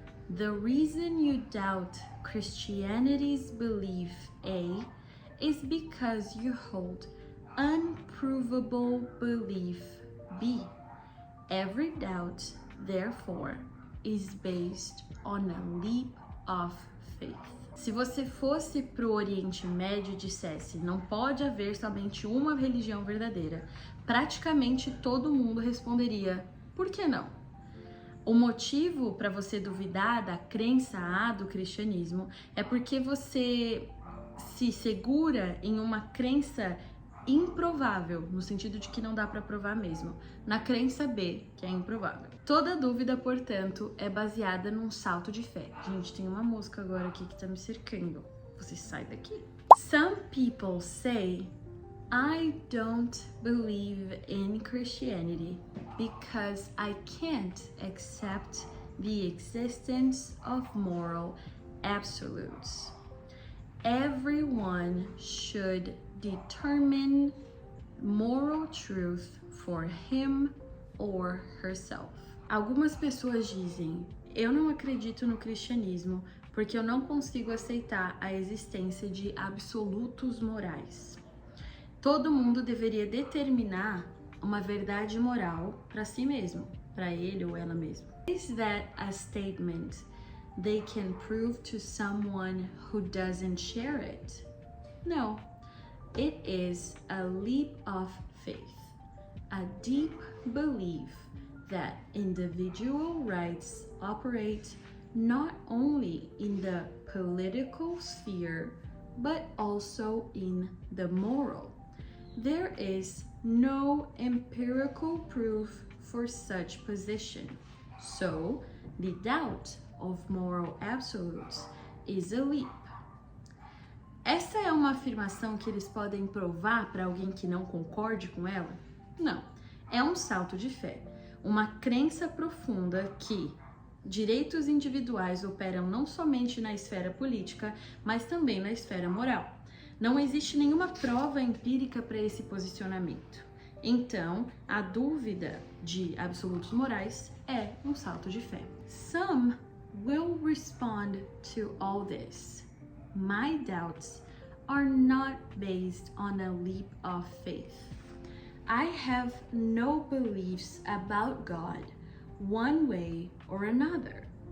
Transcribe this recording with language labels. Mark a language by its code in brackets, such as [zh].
[en] The reason you doubt Christianity's belief A is because you hold unprovable belief B. Every doubt, therefore, is based on a leap of faith. [pt] Se você fosse pro Oriente Médio e dissesse, não pode haver somente uma religião verdadeira, praticamente todo mundo responderia, por que não? O motivo para você duvidar da crença A do cristianismo é porque você se segura em uma crença improvável, no sentido de que não dá para provar mesmo, na crença B, que é improvável. Toda dúvida, portanto, é baseada num salto de fé. Gente, tem uma mosca agora aqui que tá me cercando. Você sai daqui. [en] Some people say, I don't believe in Christianity because I can't accept the existence of moral absolutes. Everyone should determine moral truth for him or herself. [pt] Algumas pessoas dizem, eu não acredito no cristianismo porque eu não consigo aceitar a existência de absolutos morais. Todo mundo deveria determinar uma verdade moral para si mesmo, para ele ou ela mesma. [en] Is that a statement they can prove to someone who doesn't share it? No, it is a leap of faith, a deep belief that individual rights operate not only in the political sphere, but also in the moral. There is no empirical proof for such position, so the doubt of moral absolutes is a leap. [pt] Essa é uma afirmação que eles podem provar para alguém que não concorde com ela? Não. É um salto de fé, uma crença profunda que direitos individuais operam não somente na esfera política, mas também na esfera moral. Não existe nenhuma prova empírica para esse posicionamento. Então, a dúvida de absolutos morais é um salto de fé. [en] Some will respond to all this. My doubts are not based on a leap of faith. I have no beliefs about God one way or another.